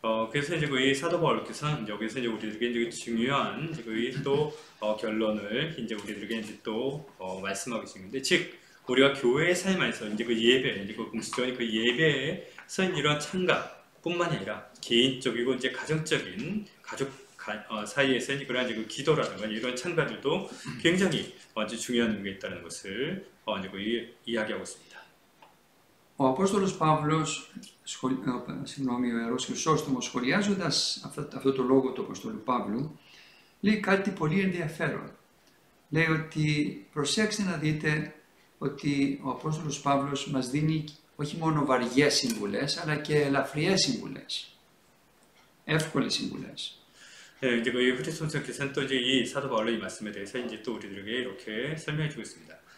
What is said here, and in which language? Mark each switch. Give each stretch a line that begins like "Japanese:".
Korean: 그래서 이제 이 사도 바울께서는 여기서 이제 우리들에게 이제 중요한 이제 또 결론을 이제 우리들에게 이제 또 말씀하고 있는데, 즉 우리가 교회의 삶 안에서 이제 그 예배, 이제 그 공식적인 그 예배에서 이런 창가뿐만이 아니라 개인적이고 이제 가정적인 가족 사이에서 이제 그런 이제 그 기도라든가 이런 창가들도 굉장히 아주 중요한 의미가 있다는 것을 이제 그 이야기하고 있습니다.
Greek: Ο Απόστολος Παύλος, ο Ιερός Χρυσόστομος, σχολιάζοντας αυτό το λόγο του Αποστόλου Παύλου, λέει κάτι πολύ ενδιαφέρον. Λέει ότι προσέξτε να δείτε ότι ο Απόστολος Παύλος μας δίνει όχι μόνο βαριές συμβουλές, αλλά και ελαφριές συμβουλές, εύκολες συμβουλές.
Korean: 이제 그 후티손서께서는 또 이제 이 사도 바울의 이 말씀에 대해서 이제 또 우리들에게 이렇게 설명해주고 있습니다.